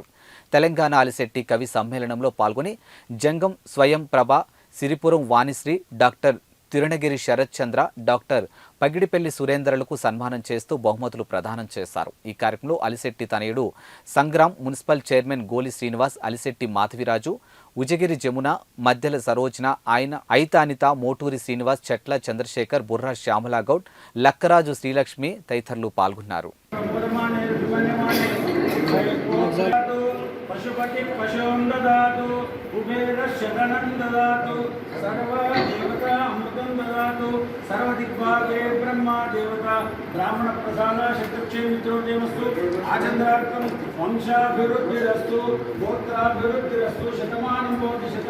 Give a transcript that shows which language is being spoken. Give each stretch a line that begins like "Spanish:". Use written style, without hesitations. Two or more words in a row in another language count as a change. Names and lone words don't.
Telugu: తెలంగాణ అలిశెట్టి కవి సమ్మేళనంలో పాల్గొని జంగం స్వయం ప్రభ, సిరిపురం వాణిశ్రీ, డాక్టర్ తిరుణగిరి శరత్ చంద్ర, డాక్టర్ పగిడిపెల్లి సురేందర్లకు సన్మానం చేస్తూ బహుమతులు ప్రదానం చేశారు. ఈ కార్యక్రమంలో అలిశెట్టి తనయుడు సంగ్రామ్, మున్సిపల్ చైర్మన్ గోలి శ్రీనివాస్, అలిశెట్టి మాధవిరాజు, ఉజగిరి జమున, మధ్యల సరోజన, ఐతానిత, మోటూరి శ్రీనివాస్, చెట్ల చంద్రశేఖర్, బుర్రా శ్యామలాగౌడ్, లక్కరాజు శ్రీలక్ష్మి తదితరులు పాల్గొన్నారు.
Sanskrit: पशुपति पशुं ददातु कुबेरशतनं ददातु सर्वदेवता अमृतं ददातु सर्वदिग्भागे ब्रह्मा देवता ब्राह्मण प्रसाद शतक्षे मित्रोदेवस्तु आचन्द्रार्थं वंशाभिवृद्धिरस्तु गोत्राभिवृद्धिरस्तु शतमानं भवति शत